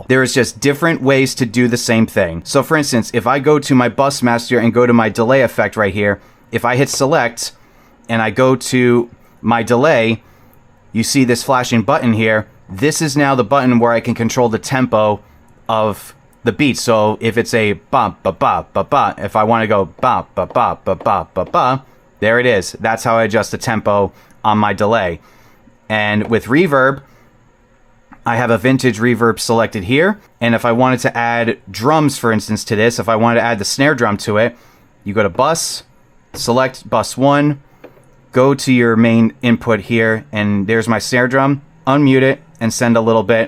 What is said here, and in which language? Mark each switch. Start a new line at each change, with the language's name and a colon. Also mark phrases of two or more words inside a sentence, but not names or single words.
English: There is just different ways to do the same thing. So for instance, if I go to my bus master and go to my delay effect right here, if I hit select and I go to my delay, you see this flashing button here. This is now the button where I can control the tempo of the beat. So if it's a ba ba ba ba ba, if I want to go ba ba ba ba ba ba ba, there it is. That's how I adjust the tempo on my delay. And with reverb, I have a vintage reverb selected here. And if I wanted to add drums, for instance, to this, if I wanted to add the snare drum to it, you go to bus, select bus 1, go to your main input here, and there's my snare drum, unmute it, and send a little bit.